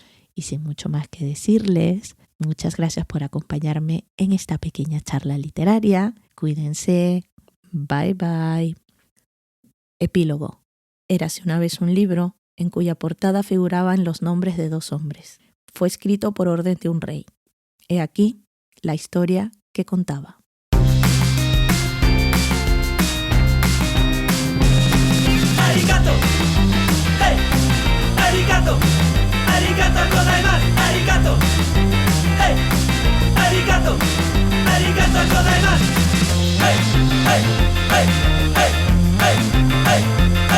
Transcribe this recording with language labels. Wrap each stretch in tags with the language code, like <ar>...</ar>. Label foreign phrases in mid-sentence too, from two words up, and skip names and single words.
<es>Y sin mucho más que decirles, muchas gracias por acompañarme en esta pequeña charla literaria. Cuídense.</es> <en>Bye bye.</en> <es>Epílogo. Érase una vez un libro en cuya portada figuraban los nombres de 2 hombres. Fue escrito por orden de un rey. He aquí la historia que contaba.</es> <ja>ありがとう、hey、ありがとう、ありがとうございます、ありがとう、hey、ありがとう、ありがとうございます, hey, hey, hey, hey, hey, hey.</ja>